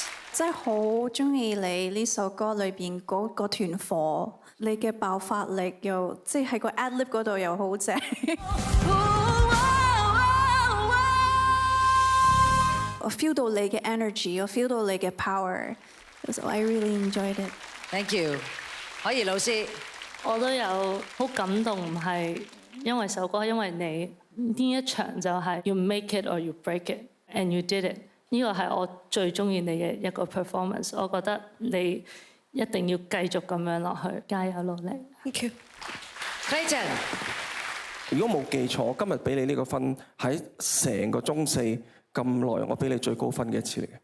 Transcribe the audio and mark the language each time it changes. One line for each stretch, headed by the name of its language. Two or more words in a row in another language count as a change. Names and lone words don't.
Cantonese: 真係好中意你呢首歌裏邊嗰團火，你嘅爆發力又即係喺個
English: ad lib
Cantonese: 嗰度又好正。我 feel 到你嘅 energy， 我 feel 到你嘅 power，
English: so I really enjoyed it。 Thank you，
Cantonese: 可怡老師。我都有好感動，唔係因為首歌，因為你呢一場就係
English: you make it or you break it，and you did it。
Cantonese: 呢個係我最中意你嘅一個 performance。我覺得你一定要繼續咁樣落去，加油努力。
English: Thank you。
Cantonese: Clayton，如果冇記錯，今日俾你呢個分喺成個中四咁耐，我俾你最高分嘅一次嚟嘅。